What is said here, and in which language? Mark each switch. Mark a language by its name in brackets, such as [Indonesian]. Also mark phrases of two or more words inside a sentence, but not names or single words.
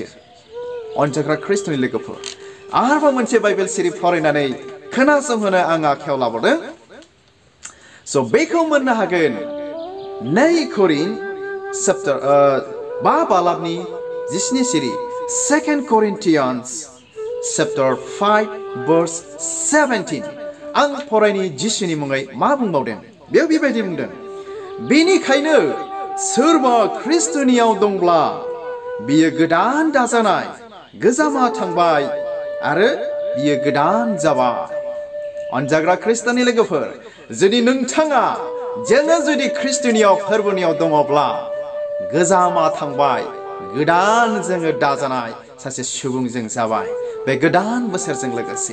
[Bodo] अनजाग्रा ख्रिस्ट'नि लोगोफोर, आरोबाव मोनसे बाइबेल सिरि फरायनानै खोनासंहोनो आं आखायाव लाबावदों। स' बेखौ मोननो हागोन 2 करिन्थ चैप्टार 5 बालाबनि 17 सिरि, [English] 2 Corinthians chapter 5 verse 17. [Bodo] आं फरायनि जिसुनि मुङै मा बुंबावदों। बेयाव बेबायदि बुंदों, बेनिखायनो सोरबा ख्रिस्ट'नियाव दंब्ला बियो गोदान दाजानाय, गोजामा थांबाय आरो बियो गोदान जाबाय। अनजाग्रा ख्रिस्ट'नि लोगोफोर, जुदि नोंथाङा, जोङो जुदि ख्रिस्ट'नियाव फोरबोनियाव दङब्ला, गोजामा थांबाय, गोदान जोङो दाजानाय सासे सुबुंजों जाबाय बे गोदान बोसोरजों लोगोसे।